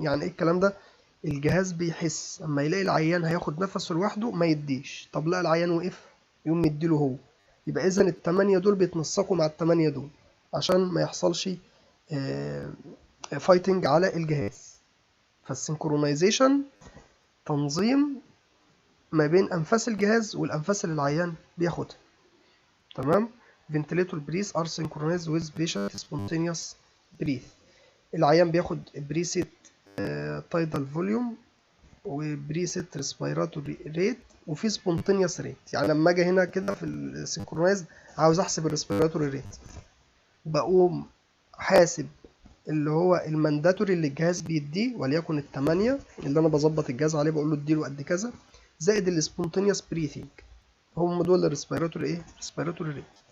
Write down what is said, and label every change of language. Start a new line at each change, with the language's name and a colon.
Arabic: يعني ايه الكلام ده؟ الجهاز بيحس اما يلاقي العيان هياخد نفسه لوحده ما يديش، طب لا العيان وقف يقوم يديله هو، يبقى اذا التمانية دول بيتنسقوا مع التمانية دول عشان ما يحصلش فايتنج على الجهاز. فالسنكرونايزيشن تنظيم ما بين انفاس الجهاز والانفاس اللي العيان بياخدها. تمام.
English: ventilator breath are synchronized with patient spontaneous breath.
Arabic: العيان بياخد بريسيت تايدال فوليوم وبريسيت ريسبيراتوري ريت وفي سبونتينيوس ريت. يعني لما اجي هنا كده في السنكرونايز عاوز احسب الريسبيراتوري ريت، بقوم حاسب اللي هو المانداتوري اللي الجهاز بيديه وليكن التمانية اللي انا بظبط الجهاز عليه، بقول له اديله قد كذا، زائد السبونتينيوس بريثنج، هم دول الريسبيراتوري ايه؟ ريسبيراتوري ريت.